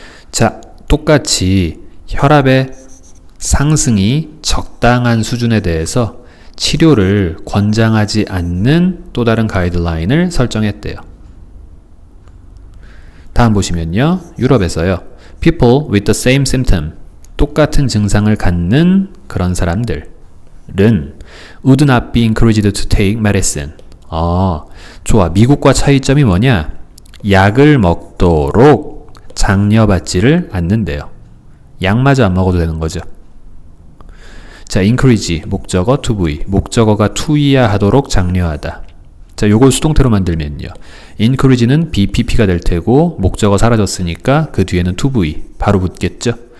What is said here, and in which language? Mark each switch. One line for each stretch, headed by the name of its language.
Korean: 자, 똑같이 혈압의 상승이 적당한 수준에 대해서 치료를 권장하지 않는 또 다른 가이드라인을 설정했대요. 다음 보시면요. 유럽에서요.
English: people with the same symptom
Korean: 똑같은 증상을 갖는 그런 사람들은
English: would not be encouraged to take medicine.
Korean: 좋아. 미국과 차이점이 뭐냐? 약을 먹도록 장려받지를 않는데요. 약마저 안 먹어도 되는 거죠. 자, encourage 목적어 to be 목적어가 to이야 하도록 장려하다. 자, 요걸 수동태로 만들면요. encourage는 BPP가 될 테고 목적어 사라졌으니까 그 뒤에는 to be 바로 붙겠죠.